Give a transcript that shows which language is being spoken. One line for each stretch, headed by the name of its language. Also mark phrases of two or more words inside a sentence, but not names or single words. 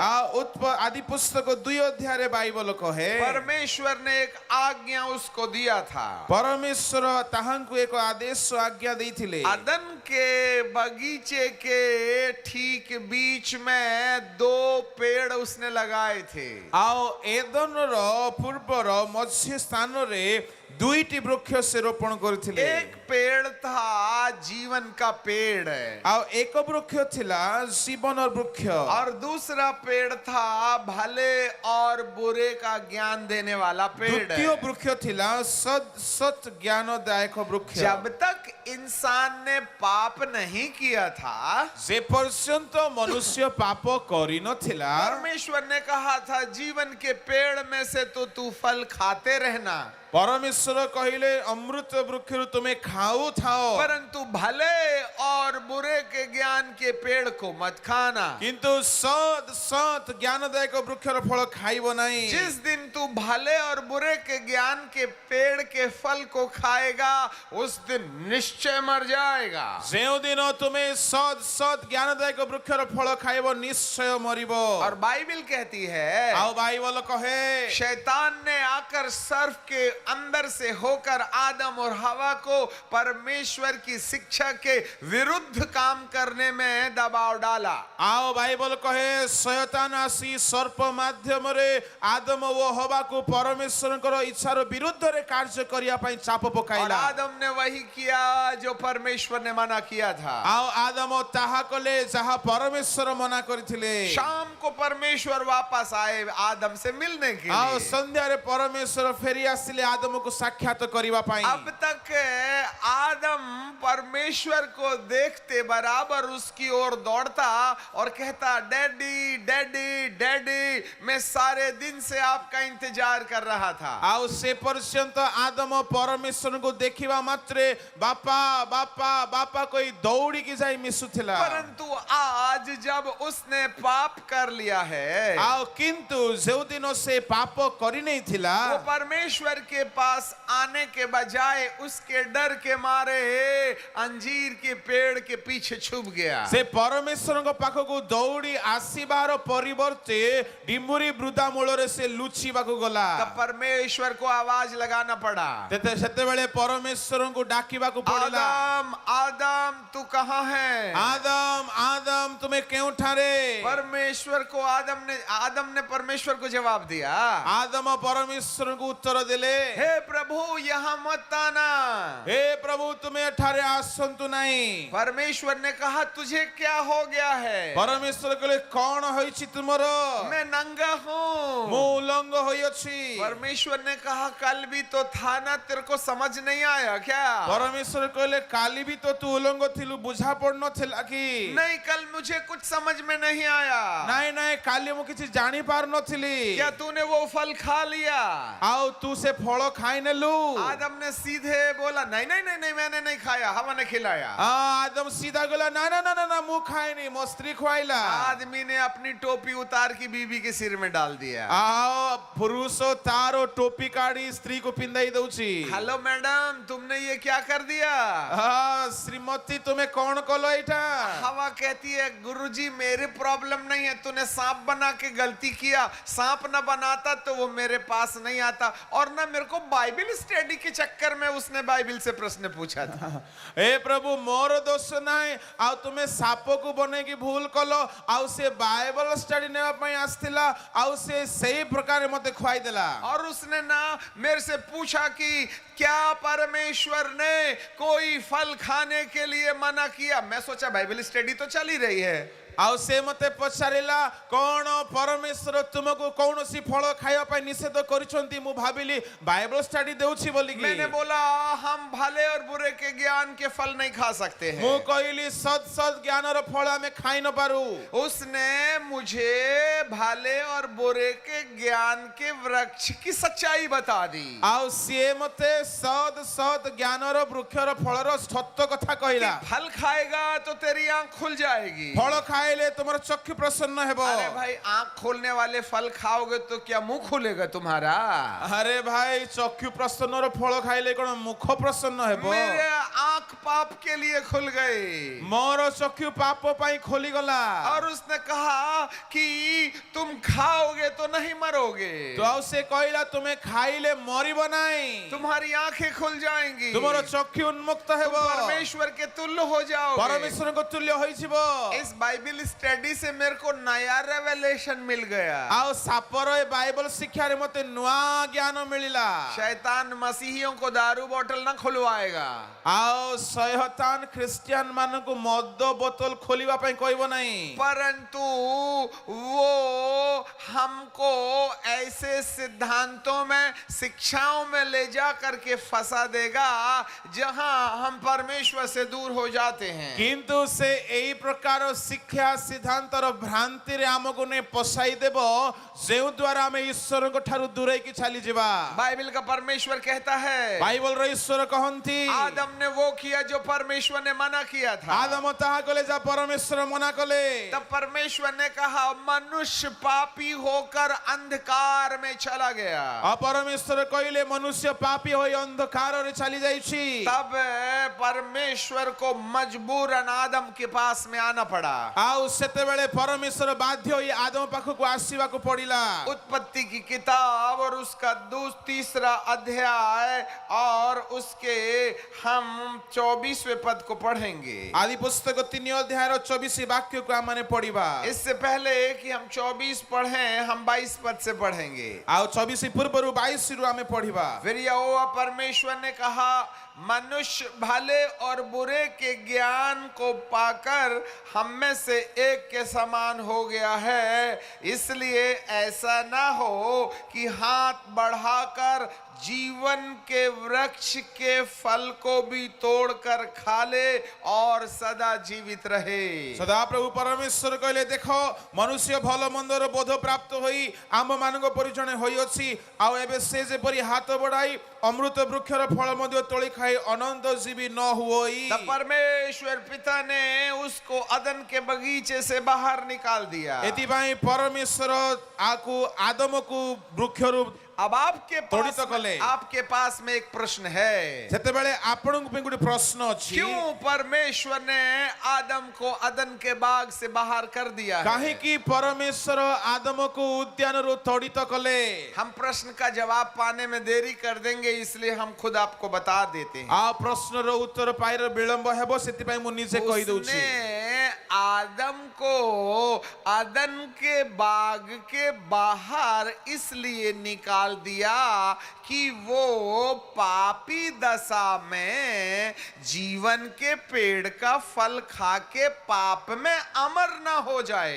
Hindi: आदि पुस्तक 2 अध्याय बाइबल कहे परमेश्वर ने एक आज्ञा उसको दिया था।
Odia: ପରମେଶ୍ୱର ତାହାଙ୍କୁ ଏକ ଆଦେଶ ଆଜ୍ଞା ଦେଥିଲେ।
Hindi: अदन के बगीचे के ठीक बीच में 2 पेड़ उसने लगाए थे।
Odia: ଆଉ ଏଦନର ପୂର୍ବର ମଝି ସ୍ଥାନରେ ଦୁଇଟି ବୃକ୍ଷ ସେ ରୋପଣ କରିଥିଲେ।
Hindi: एक पेड़ था जीवन का पेड़
Odia: ଆଉ ଏକ ବୃକ୍ଷ ଥିଲା ଜୀବନର ବୃକ୍ଷ
Hindi: और दूसरा पेड़ था भले और बुरे का ज्ञान देने वाला पेड़।
Odia: ଦ୍ୱିତୀୟ ବୃକ୍ଷ ଥିଲା ସତ୍ ଜ୍ଞାନଦାୟକ ବୃକ୍ଷ।
Hindi: जब तक इंसान ने पाप नहीं किया था,
Odia: ଯେ ପର୍ଯ୍ୟନ୍ତ ମନୁଷ୍ୟ ପାପ କରିନଥିଲା
Hindi: परमेश्वर ने कहा था जीवन के पेड़ में से तो तू फल खाते रहना,
Odia: परमेश्वर କହିଲେ ଅମୃତ ବୃକ୍ଷରୁ ତୁମେ ଖାଉଥାଅ
Hindi: परंतु भले और बुरे के ज्ञान के पेड़ को मत खाना।
Odia: କିନ୍ତୁ ସତ୍ ଜ୍ଞାନଦାୟକ ବୃକ୍ଷର ଫଳ ଖାଇବ ନାହିଁ।
Hindi: जिस दिन तू भले और बुरे के ज्ञान के पेड़ के फल को खाएगा उस दिन निश्चय मर जाएगा।
Odia: ଯେଉଁଦିନ ତୁମେ ସତ୍ ଜ୍ଞାନଦାୟକ ବୃକ୍ଷର ଫଳ ଖାଇବ ନିଶ୍ଚୟ ମରିବ।
Hindi: और बाइबल कहती है
Odia: ଆଉ ବାଇବଲ କହେ
Hindi: शैतान ने आकर सर्फ के अंदर से होकर आदम और हवा को परमेश्वर की शिक्षा के विरुद्ध काम करने में दबाव डाला।
Odia: ଆଉ ବାଇବଲ କହେ ଶୟତାନ ଆସି ସର୍ପ ମାଧ୍ୟମରେ ଆଦମ ଓ ହବାକୁ ପରମେଶ୍ୱରଙ୍କର ଇଚ୍ଛାର ବିରୁଦ୍ଧରେ କାର୍ଯ୍ୟ କରିବା ପାଇଁ ଚାପ
Hindi: और
Odia: ପକାଇଲା।
Hindi: आदम ने वही किया जो परमेश्वर ने मना किया था।
Odia: ଆଉ ଆଦମ ତାହା କଲେ ଯାହା ପରମେଶ୍ୱର ମନା କରିଥିଲେ।
Hindi: शाम को परमेश्वर वापस आए आदम से मिलने के
Odia: ଆଉ
Hindi: लिए।
Odia: ସନ୍ଧ୍ୟାରେ ପରମେଶ୍ୱର ଫେରି ଆସିଲେ ଆଦମକୁ ସାକ୍ଷାତ କରିବା ପାଇଁ।
Hindi: अब तक आदम परमेश्वर को देखते बराबर उसकी ओर दौड़ता और कहता
English: daddy daddy daddy,
Hindi: मैं सारे दिन से आपका इंतजार कर रहा था।
Odia: ଆଉ ସେ ପର୍ଯ୍ୟନ୍ତ ଆଦମ ପରମେଶ୍ୱରଙ୍କୁ ଦେଖିବା ମାତ୍ରେ ବାପା ବାପା ବାପା କହି ଦୌଡ଼ିକି ଯାଇ ମିଶୁଥିଲା।
Hindi: परंतु आज जब उसने पाप कर लिया है,
Odia: ଆଉ କିନ୍ତୁ ଯେଉଁଦିନ ସେ ପାପ କରିନେଇଥିଲା
Hindi: वो परमेश्वर के पास आने के बजाय उसके डर के मारे अंजीर के पेड़ के पीछे छुप गया।
Odia: ସେ ପରମେଶ୍ୱରଙ୍କ ପାଖକୁ ଦୌଡ଼ି ଆସିବାର ପରିବର୍ତ୍ତେ ଡିମ୍ବୁରି ବୃଦା ମୂଳରେ ସେ ଲୁଚିବାକୁ ଗଲା।
Hindi: तब परमेश्वर को आवाज लगाना पड़ा,
Odia: ସେତେବେଳେ ପରମେଶ୍ୱରଙ୍କୁ ଡାକିବାକୁ ପଡ଼ିଲା।
Hindi: आदम आदम तू कहाँ है?
Odia: ଆଦମ ଆଦମ ତୁମେ କେଉଁଠାରେ?
Hindi: परमेश्वर को आदम ने परमेश्वर को जवाब दिया,
Odia: ଆଦମ ପରମେଶ୍ୱରଙ୍କୁ ଉତ୍ତର ଦେଲେ
Hindi: हे प्रभु यहाँ मत आना।
Odia: ହେ ପ୍ରଭୁ ତୁମେ ଏଠାରେ ଆସନ୍ତୁ ନାହିଁ।
Hindi: परमेश्वर ने कहा तुझे क्या हो गया है?
Odia: ପରମେଶ୍ୱର କହିଲେ କଣ ହୋଇଛି ତୁମର?
Hindi: मैं नंगा हूँ।
Odia: ମୁଁ ଉଲଙ୍ଗ ହୋଇଅଛି।
Hindi: परमेश्वर ने कहा कल भी तो था ना, तेरे को समझ नहीं आया क्या?
Odia: ପରମେଶ୍ୱର କହିଲେ କାଲି ବି ତ ତୁ ଉଲଙ୍ଗ ଥିଲୁ, ବୁଝା ପଡୁନଥିଲା କି?
Hindi: नहीं, कल मुझे कुछ समझ में नहीं आया।
Odia: ନାଇଁ ନାଇଁ କାଲି ମୁଁ କିଛି ଜାଣି ପାରୁନଥିଲି।
Hindi: क्या तूने वो फल खा लिया?
Odia: ଆଉ ତୁ ସେ ଫଳ ଖାଇନେଲୁ?
Hindi: आदम ने सीधे बोला नहीं नहीं नहीं नहीं, मैंने नहीं खाया, हवा ने खिलाया।
Odia: ଆଦମ ସିଧା କହିଲା ନା ନା ନା ନା ମୁଁ ଖାଇନି, ମୋ ସ୍ତ୍ରୀ ଖୁଆଇଲା।
Hindi: आदमी ने अपनी टोपी उतार के बीवी के सिर में डाल दिया।
Odia: ଆଉ ପୁରୁଷ ତାର टोपी କାଢି ସ୍ତ୍ରୀ କୁ ପିନ୍ଧାଇ ଦଉଛି।
English: hello madam,
Hindi: तुमने ये क्या कर दिया?
Odia: ଶ୍ରୀମତୀ ତୁମେ କଣ କଲ ଏଇଟା?
Hindi: हवा कहती है गुरुजी मेरे प्रॉब्लम नहीं है, तूने सांप बना के गलती किया, सांप न बनाता तो वो मेरे पास नहीं आता, और ना मेरे को
English: Bible study
Hindi: के चक्कर में उसने बाइबल से प्रश्न पूछा था।
Odia: ଏ ପ୍ରଭୁ ମୋର ଦୋଷ ନାହିଁ, ଆଉ ତୁମେ ସାପକୁ ବନେଇକି ଭୁଲ କଲ, ଆଉ ସେ
English: Bible study
Odia: ନେବା ପାଇଁ ଆସିଥିଲା, ଆଉ ସେ ସେଇ ପ୍ରକାର ମତେ ଖୁଆଇ ଦେଲା।
Hindi: और उसने ना मेरे से पूछा कि क्या परमेश्वर ने कोई फल खाने के लिए मना किया? मैं सोचा
English: Bible study
Hindi: तो चल ही रही है।
Odia: ଆଉ ସେ ମତେ ପଚାରିଲା କଣ ପରମେଶ୍ୱର ତୁମକୁ କୌଣସି ଫଳ ଖାଇବା ପାଇଁ ନିଷେଧ କରିଛନ୍ତି? ମୁଁ ଭାବିଲି
English: Bible study
Odia: ଦେଉଛି ବୋଲିକି।
Hindi: मैंने बोला हम भले और बुरे के ज्ञान के फल नहीं खा सकते हैं।
Odia: ମୁଁ କହିଲି ସତ୍ ଜ୍ଞାନର ଫଳ ଆମେ ଖାଇ ନ ପାରୁ।
Hindi: उसने मुझे भले और बुरे के ज्ञान के वृक्ष की सच्चाई बता दी।
Odia: ଆଉ ସିଏ ମତେ ସତ୍ ଜ୍ଞାନର ବୃକ୍ଷର ଫଳର ସତ୍ୟ କଥା କହିଲା।
Hindi: फल खाएगा तो तेरी आंख खुल जाएगी।
Odia: ଫଳ ଖାଇଲେ ତୁମର ଚକ୍ଷୁ ପ୍ରସନ୍ନ ହେବ।
Hindi: अरे भाई, आंख खोलने वाले फल खाओगे तो क्या मुंह खुलेगा तुम्हारा?
Odia: ଆରେ ଭାଇ ଚକ୍ଷୁ ପ୍ରସନ୍ନର ଫଳ ଖାଇଲେ କଣ ମୁଖ ପ୍ରସନ୍ନ ହେବ?
Hindi: मेरे आंख पाप के लिए खुल गए
Odia: ମୋର ଚକ୍ଷୁ ପାପ ପାଇଁ ଖୋଲିଗଲା।
Hindi: और उसने कहा कि तुम खाओगे तो नहीं मरोगे,
Odia: ତ ଆଉ ସେ କହିଲା ତୁମେ ଖାଇଲେ ମରିବ ନାହିଁ,
Hindi: तुम्हारी आंखें खुल जाएंगी,
Odia: ତୁମର ଚକ୍ଷୁ ଉନ୍ମୁକ୍ତ ହେବ,
Hindi: तुम परमेश्वर के तुल्य हो जाओगे।
Odia: ପରମେଶ୍ୱରଙ୍କ ତୁଲ୍ୟ ହୋଇଯିବ।
Hindi: इस बाइबल स्टडी से मेरे को नया रेवलेशन मिल गया।
Odia: ଆଉ ସାପର ଏ ବାଇବଲ ଶିକ୍ଷାରେ ମତେ ନୂଆ ଜ୍ଞାନ ମିଳିଲା।
Hindi: शैतान मसीहियों को दारू बोतल ना खुलवाएगा,
Odia: ଆଉ ଶୈତାନ ଖ୍ରୀଷ୍ଟିଆନ ମାନଙ୍କୁ ମଦ ବୋତଲ ଖୋଲିବା ପାଇଁ କହିବ ନାହିଁ,
Hindi: परंतु वो हमको ऐसे सिद्धांतों में, शिक्षाओं में ले जा करके फंसा देगा जहां हम परमेश्वर से दूर हो जाते हैं।
Odia: କିନ୍ତୁ ସେ ଏଇ ପ୍ରକାର ଶିକ୍ଷା ସିଦ୍ଧାନ୍ତର ଭ୍ରାନ୍ତିରେ ଆମକୁ ନେଇ ପଶାଇ ଦେବ ଯେଉଁ ଦ୍ୱାରା ଆମେ ଈଶ୍ୱରଙ୍କ ଠାରୁ ଦୂରେଇକି ଚାଲିଯିବା।
Hindi: बाइबल का परमेश्वर कहता है,
Odia: ବାଇବଲର ଈଶ୍ୱର କହନ୍ତି
Hindi: आदम ने वो किया जो परमेश्वर ने मना किया था।
Odia: ଆଦମ ତାହା କଲେ ଯାହା ପରମେଶ୍ୱର ମନା କଲେ।
Hindi: तब परमेश्वर ने कहा मनुष्य पापी होकर अंधकार में चला गया।
Odia: ଆଉ ପରମେଶ୍ୱର କହିଲେ ମନୁଷ୍ୟ ପାପୀ ହୋଇ ଅନ୍ଧକାରରେ ଚାଲି ଯାଇଛି।
Hindi: तब परमेश्वर को मजबूरन आदम के पास में आना पड़ा।
Odia: ଆଉ ସେତେବେଳେ ପରମେଶ୍ୱର ବାଧ୍ୟ ହୋଇ ଆଦମ ପାଖକୁ ଆସିବାକୁ ପଡିଲା।
Hindi: उत्पत्ति की किताब और उसका 3 अध्याय और उसके हम 24वें पद को पढ़ेंगे।
Odia: ଆଦି ପୁସ୍ତକ 3 ଅଧ୍ୟାୟର 24 ବାକ୍ୟକୁ ଆମମାନେ ପଢିବା।
Hindi: इससे पहले कि हम 24 पढ़ें, हम 22 पद से पढ़ेंगे।
Odia: ଆଉ 24 ପୂର୍ବରୁ 22 ରୁ ଆମେ ପଢିବା।
Hindi: फिर यहोवा परमेश्वर ने कहा मनुष्य भले और बुरे के ज्ञान को पाकर हम में से एक के समान हो गया है, इसलिए ऐसा ना हो कि हाथ बढ़ाकर जीवन के वृक्ष के फल को भी तोड़कर खा ले और सदा जीवित रहे।
Odia: ସଦାପ୍ରଭୁ ପରମେଶ୍ୱର କହିଲେ ଦେଖ ମନୁଷ୍ୟ ଭଲ ମନ୍ଦର ବୋଧ ପ୍ରାପ୍ତ ହୋଇ ଆମ ମାନଙ୍କ ପରି ଜଣେ ହୋଇଅଛି, ଆଉ ଏବେ ସେ ଯେପରି ହାତ ବଢାଇ ଅମୃତ ବୃକ୍ଷର ଫଳ ମଧ୍ୟ ତୋଳି ଖାଇ ଅନନ୍ତ ଜୀବୀ ନ ହୋଇ।
Hindi: तब परमेश्वर पिता ने उसको अदन के बगीचे से बाहर निकाल दिया।
Odia: ଏଥିପାଇଁ ପରମେଶ୍ୱର ଆକୁ ଆଦମକୁ ବୃକ୍ଷରୁ
Hindi: अब
Odia: ତୋଡ଼ିତ କଲେ।
Hindi: आपके पास में एक प्रश्न है,
Odia: ସେତେବେଳେ ଆପଣଙ୍କ ପାଇଁ ଗୋଟେ ପ୍ରଶ୍ନ ଅଛି,
Hindi: क्यों परमेश्वर ने आदम को अदन के बाग से बाहर कर दिया है?
Odia: କାହିଁକି ପରମେଶ୍ୱର ଆଦମକୁ ଉଦ୍ୟାନରୁ ତଡ଼ିତ କଲେ?
Hindi: हम प्रश्न का जवाब पाने में देरी कर देंगे, इसलिए हम खुद आपको बता देते हैं।
Odia: ଆଉ ପ୍ରଶ୍ନର ଉତ୍ତର ପାଇବାର ବିଳମ୍ବ ହେବ, ସେଥିପାଇଁ ମୁଁ ନିଜେ କହିଦଉଛି।
Hindi: उसने आदम को अदन के बाग के बाहर इसलिए निकाल दिया कि वो पापी दशा में जीवन के पेड़ का फल खा के पाप में अमर न हो जाए।